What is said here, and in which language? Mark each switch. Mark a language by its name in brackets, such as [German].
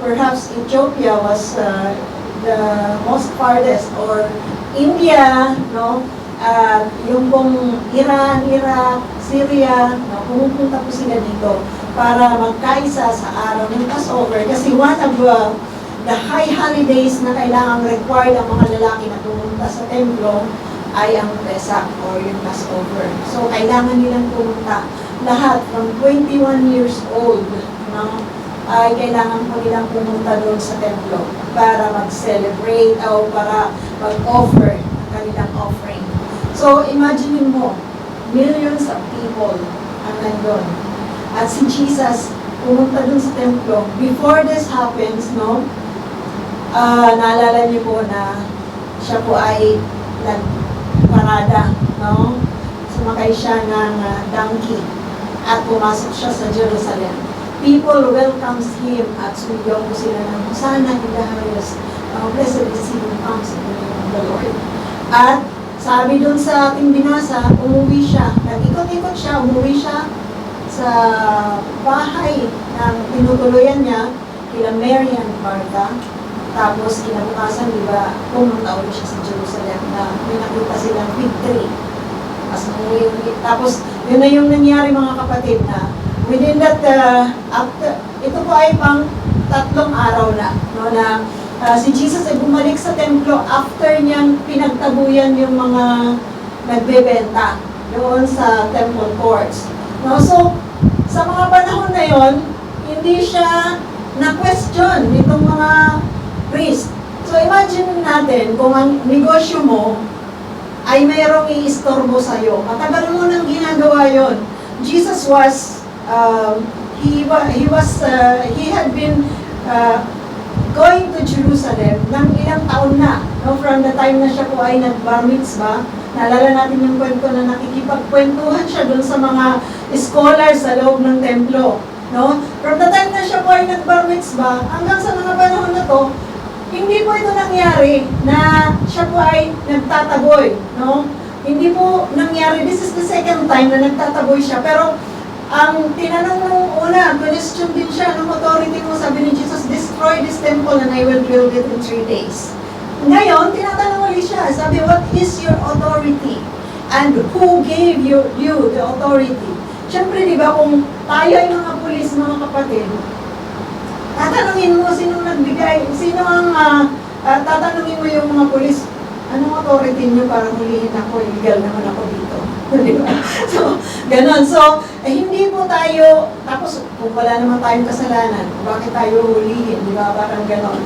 [English] Perhaps Ethiopia was the most farthest, or India, no? [Filipino] Yung pong Iran, Iraq, Syria, no? Pumupunta po sila dito para magkaisa sa araw ng Passover kasi one of the high holidays na kailangang required ang mga lalaki na pumunta sa templo ay ang Pesach or yung Passover. So, kailangan nilang pumunta lahat from 21 years old, no? ay kailangan po nilang pumunta doon sa templo para mag-celebrate o para mag-offer ang kanilang offering. [English] So, imagine mo, millions of people ang nandun. [Filipino] At si Jesus, pumunta doon sa templo. Before this happens, no, naalala niyo po na siya po ay nagparada, no? Sumakay siya ng donkey at pumasok siya sa Jerusalem. [English] People welcomes him at sumiyong po sila ng Hosanna in the highest. Blessed is he who comes in the name of the Lord. [Filipino] At sabi doon sa ating binasa, umuwi siya. Nag-ikot-ikot siya, umuwi siya sa bahay ng tinutuluyan niya, kila Mary and Martha. Tapos kinabukasan, di ba, pumunta ulit siya sa Jerusalem na may nakita silang big tree. Tapos, yun na yung nangyari mga kapatid na within that, ito po ay pang 3 araw na, no, na si Jesus ay bumalik sa templo after niyang pinagtabuyan yung mga nagbebenta doon sa temple courts. No, so, sa mga panahon na yon, hindi siya na-question nitong mga priest. So, imagine natin kung ang negosyo mo ay mayroong i-istorbo sa'yo. Matagal mo nang ginagawa yon. [English] Jesus was, he had been going to Jerusalem ng ilang taon na. [Filipino] No? From the time na siya po ay nag-bar mitzvah, naalala natin yung kwento na nakikipagkwentuhan siya dun sa mga scholars sa loob ng templo. No? From the time na siya po ay nag-bar mitzvah, hanggang sa mga panahon na to, hindi po ito nangyari na siya po ay nagtataboy, no? Hindi po nangyari, this is the second time na nagtataboy siya, pero ang tinanong nung una, question din siya, anong authority mo? [English] Sabi ni Jesus, destroy this temple and I will build it in 3 days. [Filipino] Ngayon, tinatanong ulit siya, sabi, what is your authority? [English] And who gave you the authority? [Filipino] Siyempre, di ba, kung tayo ay mga pulis, mga kapatid, tatanungin mo sino nagbigay, sino ang tatanungin mo yung mga pulis, anong authority nyo para hulihin ako, illegal naman ako dito. Di ba? So, ganon. So, hindi po tayo, tapos kung wala naman tayong kasalanan, bakit tayo hulihin, di ba? Parang ganon.